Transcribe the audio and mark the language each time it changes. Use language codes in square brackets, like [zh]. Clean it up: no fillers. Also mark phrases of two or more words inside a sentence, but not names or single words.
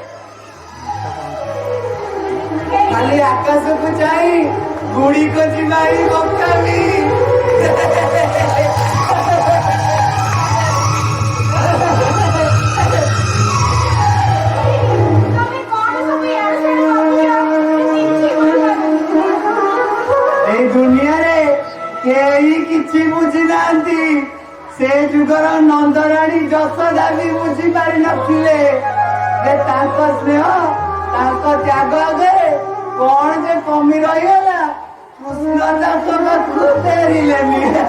[or] ଖାଲି ଆକାଶ କୁ ଚାହିଁ ଗୁଡ଼ି କୁ ଜିମାଇ ବକାଭି ଏ ଦୁନିଆ ରେ କେହି କିଛି ବୁଝି ନାହାନ୍ତି ସେ ଯୁଗର ନନ୍ଦରାଣୀ ଯଶୋଦା ଭି ବୁଝି ପାରି ନଥିଲେ ଯେ ତାଙ୍କୁ ସ୍ନେହ ତାଙ୍କୁ ତ୍ୟାଗ ଆଗେ କୌନ ଯେ କମି ରହିଗଲା କୃଷ୍ଣ ଦାସ କୁ ଫେରିଲେନି